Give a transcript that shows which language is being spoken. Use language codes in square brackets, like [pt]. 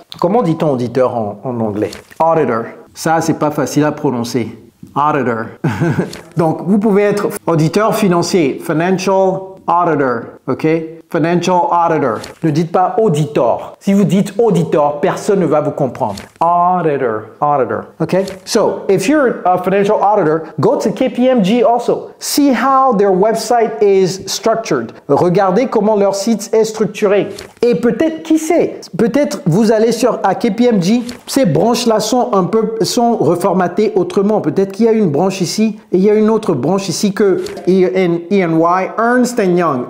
[fr] Comment dit-on auditeur en anglais? Auditor. Ça, c'est pas facile à prononcer. Auditor. Donc, vous pouvez être auditeur financier, financial auditor, ok? Financial auditor. Ne dites pas auditor. Si vous dites auditor, personne ne va vous comprendre. [en] Auditor. Okay? So, if you're a financial auditor, go to KPMG also. See how their website is structured. [fr] Regardez comment leur site est structuré. Et peut-être, qui sait, peut-être vous allez à KPMG, ces branches-là sont reformatées autrement. Peut-être qu'il y a une branche ici et il y a une autre branche ici que EY, Ernst Young.